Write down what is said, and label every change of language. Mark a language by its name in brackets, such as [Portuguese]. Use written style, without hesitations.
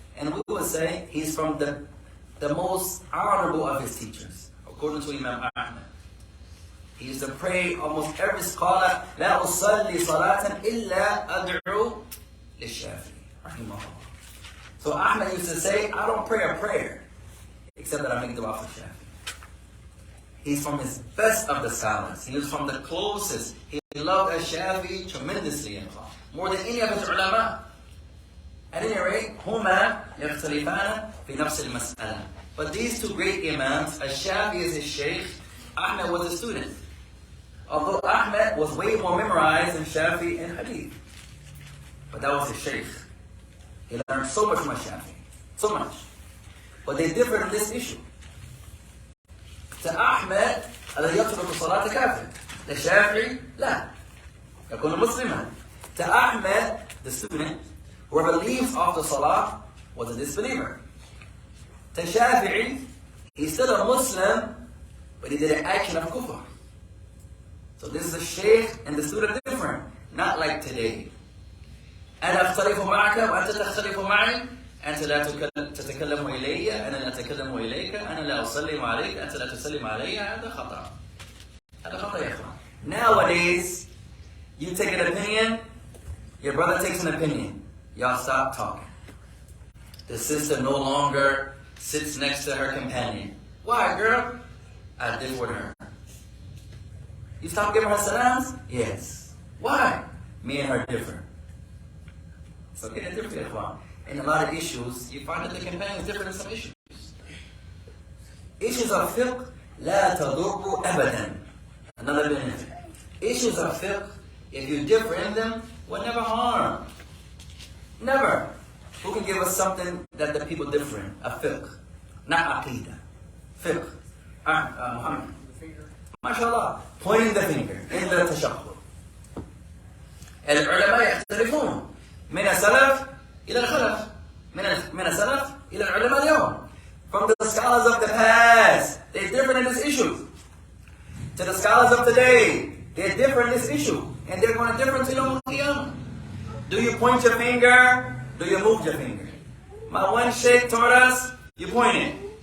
[English] And we would say he's from the most honorable of his teachers, according to Imam Ahmad. He used to pray almost every scholar, [Arabic] لا أصلي صلاة إلا أدعو للشافعي رحمه الله. [English] So Ahmad used to say, I don't pray a prayer except that I make dua for Shafi. He's from his best of the scholars. He was from the closest. He loved Shafi tremendously, in fact, more than any of his ulama. At any rate, [Arabic] هما يختلفان في نفس المسألة. [English] But these 2 great imams, Shafi is his sheikh, Ahmad was a student. Although Ahmad was way more memorized than Shafi in hadith. But that was his sheikh. He learned so much from Shafi. So much. But they differed in this issue. To Ahmad, [Arabic] الذي يترك الصلاة كافر. للشافعي, لا. يكون مسلما. [English] To Ahmad, the student, whoever leaves off the salah was a disbeliever. To Shafi'i, he's still a Muslim, but he did an action of kufr. So this is a sheikh and the student different. Not like today. [Arabic] أنا أختلف معك وأنت تختلف معي. أنت لا تتكلم إلي أنا لا أتكلم إليك أنا لا أسلم عليك أنت لا تسلم علي هذا خطأ. هذا خطأ يا إخوان. [English] Nowadays, you take an opinion, your brother takes an opinion. Y'all stop talking. The sister no longer sits next to her companion. Why, girl? I differ with her. You stop giving her salams? Yes. Why? Me and her differ. So get a different ikhwan. In a lot of issues, you find that the companion is different in some issues. Issues of fiqh, [Arabic] لا تضر أبدا. [English] Another benefit. Issues of fiqh, if you differ in them, will never harm. Never. Who can give us something that the people differ in? A fiqh. Not aqidah. Fiqh. Muhammad. MashaAllah. Pointing the finger in the tashahhud. [Arabic] العلماء يختلفون من السلف إلى الخلف من السلف إلى العلماء اليوم. [English] From the scholars of the past, they're different in this issue. To the scholars of today, they're different in this issue. And they're going to differ until Yawm al-Qiyamah. Do you point your finger? Do you move your finger? My one sheikh taught us, you point it.